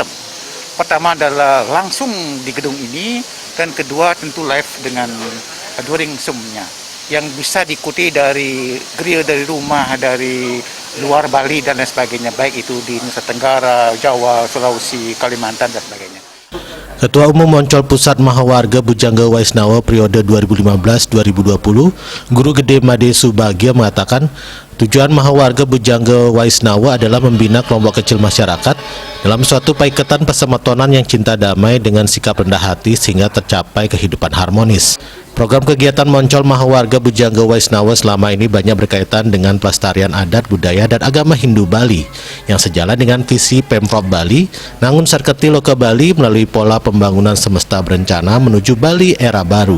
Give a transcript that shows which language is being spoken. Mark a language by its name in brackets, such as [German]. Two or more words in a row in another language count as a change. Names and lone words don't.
[Indonesian] Pertama adalah langsung di gedung ini, dan kedua tentu live dengan during Zoom-nya, yang bisa diikuti dari gereja, dari rumah, dari luar Bali dan lain sebagainya, baik itu di Nusa Tenggara, Jawa, Sulawesi, Kalimantan dan sebagainya. Ketua Umum Moncol Pusat Maha Warga Bujangga Waisnawa periode 2015-2020, Guru Gede Made Subagio mengatakan, tujuan Maha Warga Bujangga Waisnawa adalah membina kelompok kecil masyarakat dalam suatu paiketan persemetonan yang cinta damai dengan sikap rendah hati sehingga tercapai kehidupan harmonis. Program kegiatan Moncol Maha Warga Bujangga Waisnawa selama ini banyak berkaitan dengan pelestarian adat, budaya, dan agama Hindu Bali yang sejalan dengan visi Pemprov Bali, Nangun Satker ti Loka Bali melalui pola pembangunan semesta berencana menuju Bali era baru.